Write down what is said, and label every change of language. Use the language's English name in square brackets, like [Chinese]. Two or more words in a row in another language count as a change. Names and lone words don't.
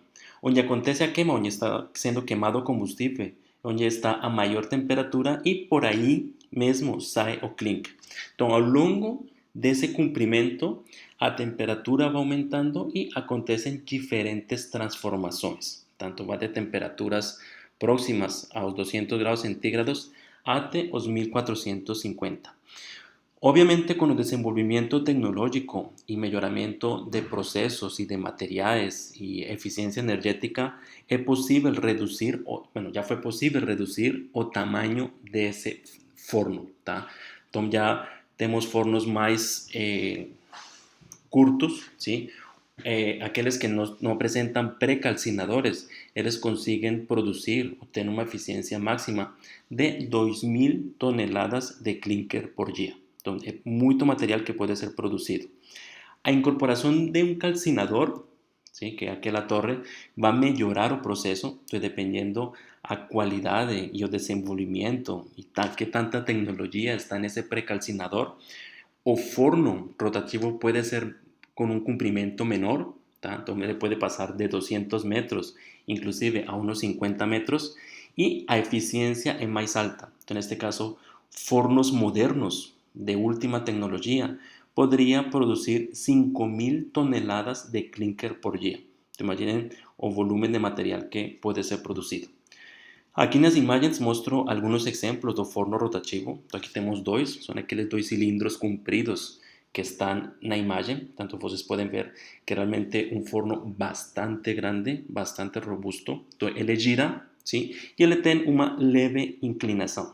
[Portuguese] Onde acontece a queima, onde está sendo queimado o combustível, onde está a maior temperatura e por aí mesmo sai o clink. Então, ao longo desse comprimento, a temperatura vai aumentando e acontecem diferentes transformações. Tanto vai de temperaturas próximas aos 200 graus centígrados até os 1450. [Spanish] Obviamente, con el desenvolvimiento tecnológico y mejoramiento de procesos y de materiales y eficiencia energética, es posible reducir, ya fue posible reducir el tamaño de ese forno. [Portuguese] ¿Tá? [Spanish] Entonces ya tenemos fornos más curtos, ¿sí? Aquellos que no presentan precalcinadores, ellos consiguen producir o tener una eficiencia máxima de 2000 toneladas de clinker por día. [Portuguese] Então, é muito material que pode ser produzido. A incorporação de um calcinador, ¿sí? Que é aquela torre, vai melhorar o processo, então, dependendo a qualidade e o desenvolvimento e que tanta tecnologia está nesse precalcinador. O forno rotativo pode ser com um comprimento menor, tá? Então ele pode passar de 200 metros, inclusive a uns 50 metros, e a eficiência é mais alta. Então, neste caso, fornos modernos de última tecnologia [Spanish] podría producir 5.000 toneladas de clinker por día. Imaginen o volumen de material que puede ser producido. [Portuguese] Aqui nas imagens mostro alguns exemplos do forno rotativo. Então, aqui temos dois, são aqueles dois cilindros compridos que está na imagem. Tanto vocês podem ver que realmente um forno bastante grande, bastante robusto. Então, ele gira, sim, e ele tem uma leve inclinação.